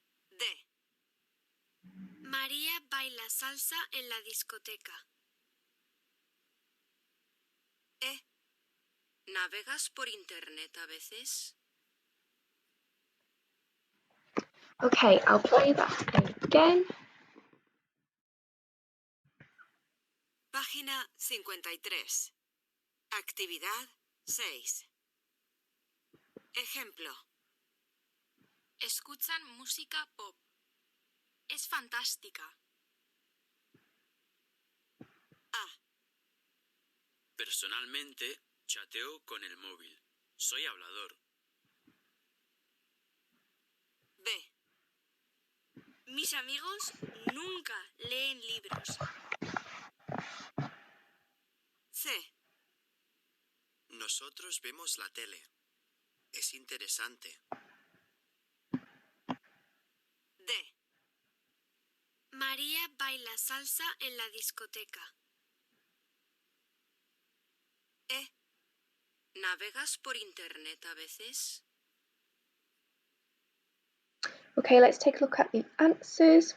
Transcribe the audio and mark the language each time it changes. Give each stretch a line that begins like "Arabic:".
Spanish: D. María baila salsa en la discoteca. E. ¿Navegas por internet a veces?
English: Okay, I'll play that again.
Spanish: Página 53. Actividad 6. Ejemplo. Escuchan música pop. Es fantástica. A. Personalmente, chateo con el móvil. Soy hablador. B. Mis amigos nunca leen libros. C. Nosotros vemos la tele. Es interesante. D. María baila salsa en la discoteca. E. ¿Navegas por internet a veces?
English: Okay, let's take a look at the answers.